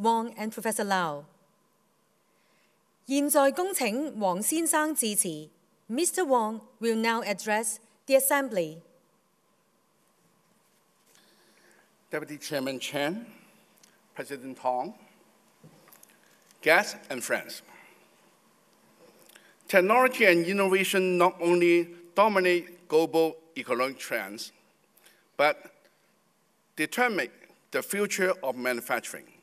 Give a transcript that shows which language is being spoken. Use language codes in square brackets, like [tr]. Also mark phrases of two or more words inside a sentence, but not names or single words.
[en] Wong, and Professor Lau. [zh] 現在恭請黃先生致辭。Mr. [en] Wong will now address the Assembly. Deputy Chairman Chen, President Tong, guests and friends. Technology and innovation not only dominate global economic trends, but determine the future of manufacturing.